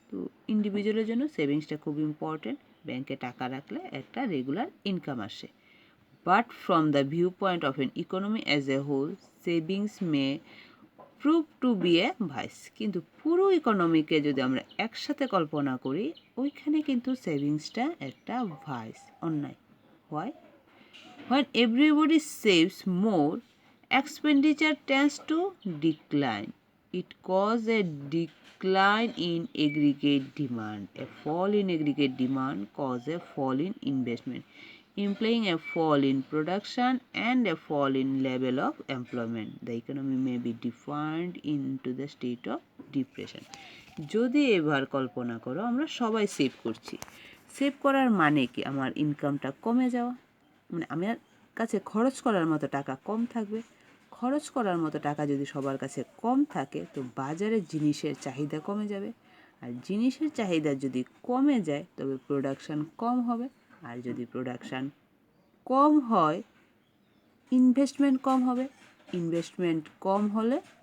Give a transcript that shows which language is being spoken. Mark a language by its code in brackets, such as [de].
[bn] তো ইন্ডিভিজুয়ালের জন্য সেভিংসটা খুব ইম্পর্টেন্ট, ব্যাংকে টাকা রাখলে একটা রেগুলার ইনকাম আসে। [en] But from the view point of an economy as a whole, savings may prove to be a vice. [bn] কিন্তু পুরো ইকোনমিকে যদি আমরা একসাথে কল্পনা করি, ওইখানে কিন্তু সেভিংসটা একটা ভাইস, অন্যায়। [en] Why? When everybody saves more, expenditure tends to decline. It causes a decline in aggregate demand. A fall in aggregate demand causes a fall in investment, implying a fall in production and a fall in level of employment. The economy may be defined into the state of depression. [bn] যদি এবার কল্পনা করো আমরা সবাই save করছি, save করার মানে কি আমার ইনকামটা কমে যাওয়া, মানে আমার কাছে খরচ করার মতো টাকা কম থাকবে। খরচ করার মতো টাকা যদি সবার কাছে কম থাকে তো বাজারে জিনিসের চাহিদা কমে যাবে, আর জিনিসের চাহিদা যদি কমে যায় তবে প্রোডাকশান কম হবে, আর যদি প্রোডাকশান কম হয় ইনভেস্টমেন্ট কম হবে, ইনভেস্টমেন্ট কম হলে